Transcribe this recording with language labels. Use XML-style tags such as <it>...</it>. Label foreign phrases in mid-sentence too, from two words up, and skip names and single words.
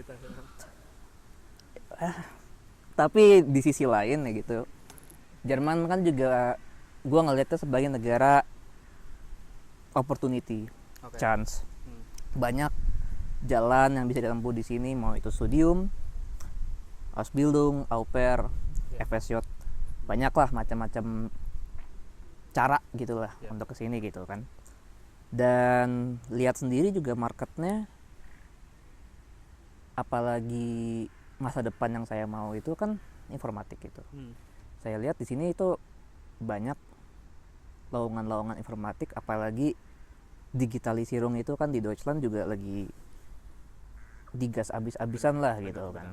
<id>Tapi di sisi lain ya gitu, Jerman kan juga gue ngeliatnya sebagai negara</id> <en>opportunity, chance.</en> <id>Banyak jalan yang bisa ditempuh di sini, mau itu</id> <de>studium, Ausbildung, au pair, FSJ,</de> <id>banyak lah macam-macam cara gitulah untuk kesini gitu kan. Dan lihat sendiri juga marketnya, apalagi masa depan yang saya mau itu kan informatik gitu. Saya lihat di sini itu banyak lowongan-lowongan informatik, apalagi digitalisirung itu kan di Deutschland juga lagi digas abis-abisan lah gitu kan.</id>